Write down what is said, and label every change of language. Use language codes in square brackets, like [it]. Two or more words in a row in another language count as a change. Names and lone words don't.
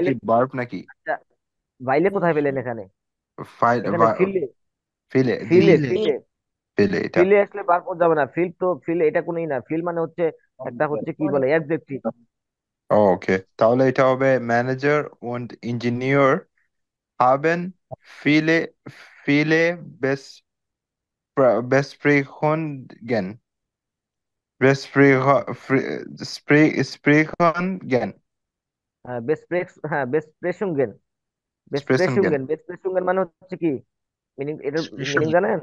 [bn] বাইলে? কি ভার্ব নাকি আচ্ছা, বাইলে কোথায় পেলেন এখানে? ফাইল এখানে ফিলে। ফিলে জি ফিলে জি ফিলে ফিলে এটা ফিলে আসলে বার করা যাবে না। ফিল তো ফিল এটা কোনই না, ফিল মানে হচ্ছে একটা হচ্ছে কি বলে অ্যাডজেক্টিভ। ওকে তাহলে এটা হবে [de] Manager und Ingenieur haben viele viele Besprechungen Besprechungen বেসপ্রেসুঙ্গেন। Besprechungen [bn] বেসপ্রেসুঙ্গেন মানে হচ্ছে কি? মিনিং, এটার মিনিং জানেন?